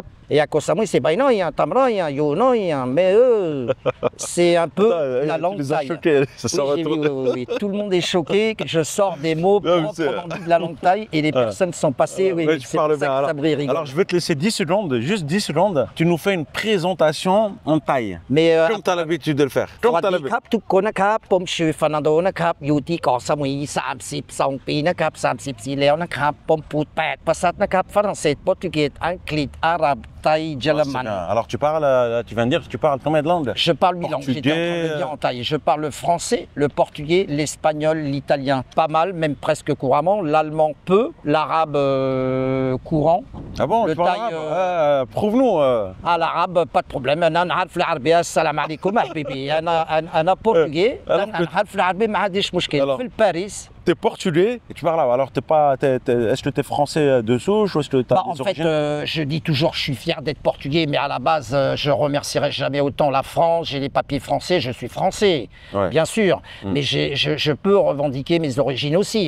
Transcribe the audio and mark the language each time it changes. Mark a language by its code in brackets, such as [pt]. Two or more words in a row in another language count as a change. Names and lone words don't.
[fr] Et à Koh Samui, c'est Bai Noi, Tam Noi, Yo Noi, mais c'est un peu la langue thaï. Oui, tout le monde est choqué que je sors des mots proprement dit de la langue thaï et les personnes sont passées. Tu parles bien. Alors, je vais te laisser 10 secondes, juste 10 secondes. Tu nous fais une présentation en thaï. Comme tu as l'habitude de le faire. Comme tu as l'habitude. [th] ทุกคนนะครับผมชื่อฟานันโดนะครับอยู่ที่เกาะสมุย32 ปีนะครับ34แล้วนะครับผมพูด8 ภาษานะครับฝรั่งเศสโปรตุเกสอังกฤษอาหรับ thaï, Jalaman. [fr] Alors tu viens de dire que tu parles combien de langues? Je parle 8 langues, j'étais en train de dire en thaï. Je parle le français, le portugais, l'espagnol, l'italien, pas mal, même presque couramment, l'allemand peu, l'arabe courant. Ah bon, le tu parles arabe? Prouve-nous. Ah, l'arabe, pas de problème. [ar] أنا نعرف العربية السلام عليكم حبيبي. أنا portugais. أنا نعرف العربية ما عنديش مشكلة. في باريس. [fr] T'es portugais et tu parles arabe. Alors est-ce que t'es français de souche ou est-ce que t'as des origines? En fait, je dis toujours je suis fier d'être portugais, mais à la base, je remercierai jamais autant la France. J'ai les papiers français, je suis français, bien sûr. Mais je peux revendiquer mes origines aussi.